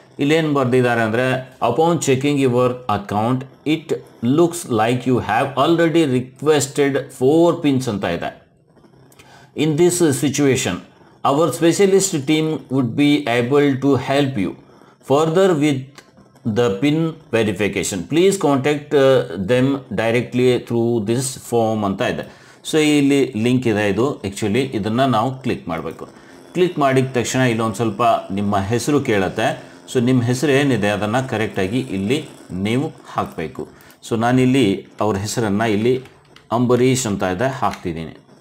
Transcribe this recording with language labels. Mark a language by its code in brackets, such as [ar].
[kn] ಇಲ್ಲೇನು ಬರೆದಿದ್ದಾರೆ ಅಂದರೆ [en] upon checking your account it looks like you have already requested 4 pins [kn] ಅಂತ ಇದೆ. [en] In this situation our specialist team would be able to help you further with the pin verification. Please contact them directly through this form [kn] ಅಂತ ಇದೆ. So ಇಲ್ಲಿ link ಇದೆ. ಇದು actually ಇದನ್ನು ನಾವು click ಮಾಡಬೇಕು. ಕ್ಲಿಕ್ ಮಾಡಿದ ತಕ್ಷಣ ಇಲ್ಲೊಂದು ಸ್ವಲ್ಪ ನಿಮ್ಮ ಹೆಸರು ಕೇಳುತ್ತೆ. ಸೊ ನಿಮ್ಮ ಹೆಸರು ಏನಿದೆ ಅದನ್ನು ಕರೆಕ್ಟಾಗಿ ಇಲ್ಲಿ ನೀವು ಹಾಕಬೇಕು. ಸೊ ನಾನಿಲ್ಲಿ ಅವ್ರ ಹೆಸರನ್ನು ಇಲ್ಲಿ ಅಂಬರೀಷ್ ಅಂತ ಇದೆ ಹಾಕ್ತಿದ್ದೀನಿ.